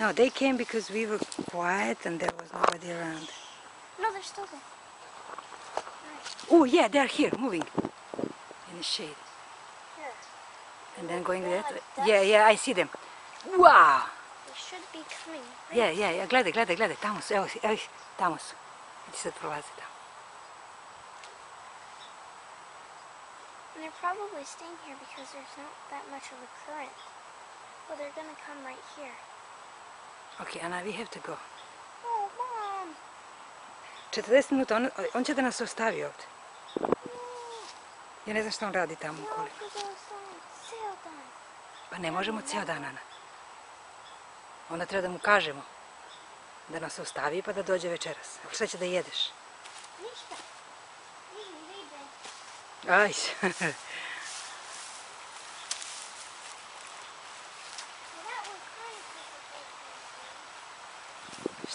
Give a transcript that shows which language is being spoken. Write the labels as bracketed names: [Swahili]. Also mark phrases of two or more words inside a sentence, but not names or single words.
[English] No, they came because we were quiet and there was nobody around. No, they're still there. Oh yeah, they're here, moving in the shade, Here. and then going They're that like way. Yeah, yeah, I see them. Wow! They should be coming. Right? Yeah, yeah, yeah, [Bosnian] gledaj, gledaj, gledaj, tamo su, evo ih, tamo su. Vidi sad prolaze tamo. [English] And they're probably staying here because there's not that much of a current. Well, they're gonna come right here. Okay, Ana, we have to go. Oh, Mom! [Bosnian] 40 minuta, on će da nas ostavi ovdje. Ja ne znam što on radi tamo [English] No, [Bosnian] koliko. [English] because it was sale time. [Bosnian] Pa ne možemo cijel dan, Ana. Onda treba da mu kažemo da nas ostavi pa da dođe večeras. A šta će da jedeš? Ništa. [English] Leave. [Bosnian] Aj. [English] That was kind of